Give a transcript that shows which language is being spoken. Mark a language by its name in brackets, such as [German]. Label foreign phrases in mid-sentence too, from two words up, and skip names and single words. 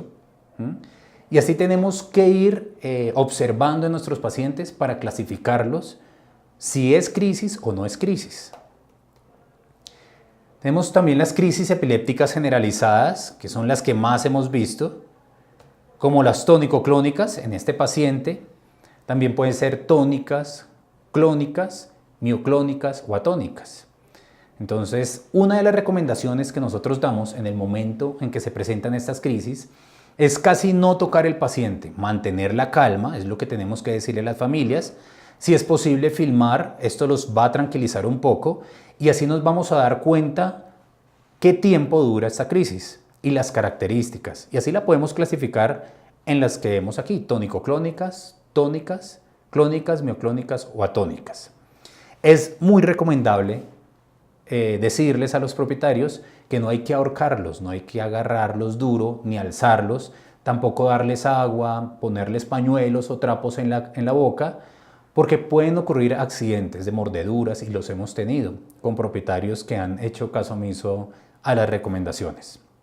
[Spanish] Y así tenemos que ir observando en nuestros pacientes para clasificarlos si es crisis o no es crisis. Tenemos también las crisis epilépticas generalizadas, que son las que más hemos visto, como las tónico-clónicas en este paciente. También pueden ser tónicas, clónicas, mioclónicas o atónicas. Entonces, una de las recomendaciones que nosotros damos en el momento en que se presentan estas crisis es casi no tocar el paciente, mantener la calma, es lo que tenemos que decirle a las familias. Si es posible filmar, esto los va a tranquilizar un poco y así nos vamos a dar cuenta qué tiempo dura esta crisis y las características. Y así la podemos clasificar en las que vemos aquí, tónico-clónicas, tónicas, clónicas, mioclónicas o atónicas. Es muy recomendable decirles a los propietarios que no hay que ahorcarlos, no hay que agarrarlos duro ni alzarlos, tampoco darles agua, ponerles pañuelos o trapos en la boca, porque pueden ocurrir accidentes de mordeduras y los hemos tenido con propietarios que han hecho caso omiso a las recomendaciones.